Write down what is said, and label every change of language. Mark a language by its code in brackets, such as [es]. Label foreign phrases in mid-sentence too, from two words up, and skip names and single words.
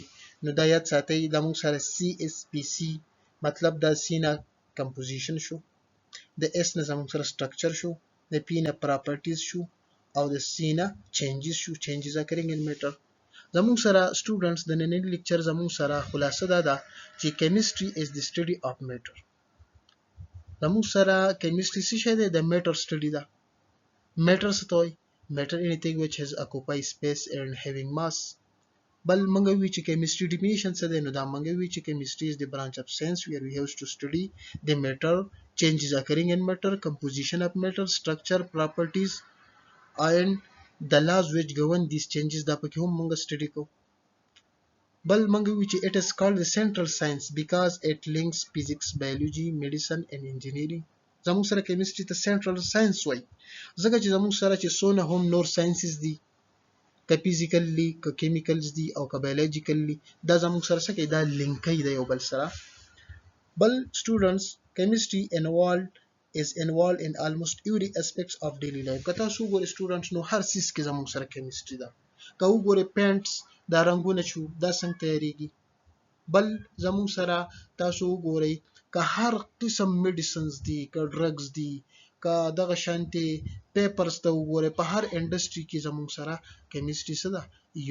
[ps] نو دا یاد ساتئ دا موږ سره CSPC مطلب دا C نه کمپوزیشن شو، د S نه زموږ سره سټرکچر شو، د P نه پراپرټیز شو او د C نه چینجز شو، [en] changes occurring in matter. [ps] زموږ سره سټوډنټس د ننني لیکچر زموږ سره خلاصه دا ده چې [en] chemistry is the study of matter. [ps] زموږ سره کیمستري څه شی دی؟ د میټر سټډي ده. میټر څه ته وایي؟ [en] میټر anything which has occupy space and having mass. [ps] بل موږ وی چې کیمستري ډیفینیشن څه دی؟ نو دا موږ وی چې کیمستري [en] is the branch of science where we have to study the matter, changes occurring in matter, composition of matter, structure, properties and the laws which govern these changes. [ps] دا پکې هم موږ سټډي کوو. بل موږ وی چې [en] it is called the central science because it links physics, biology, medicine and engineering. [ps] زموږ سره کیمستري ته [en] central science [ps] وایي ځکه چې زموږ سره چې څونه هم نور ساينسز دي که فزیکل دي که کیمیکلز دي او که بایولوژیکل دي دا زموږ سره څه کوي؟ دا لینک کوي د یو بل سره. بل سټوډنټس کیمستري [en] is involved in almost every aspects of daily life. [ps] که تاسو وګورئ سټوډنټس نو هر څیز کې زموږ سره کیمستري ده. که وګورئ پینټس دا رنګونه شو دا څنګه تیاریږي. بل زموږ سره تاسو وګورئ که هر قسم میډیسنز دي که ډرګز دي که دغه شانتي پیپرز ته وګورئ په هر انډسټري کې زموږ سره کیمستري څه ده؟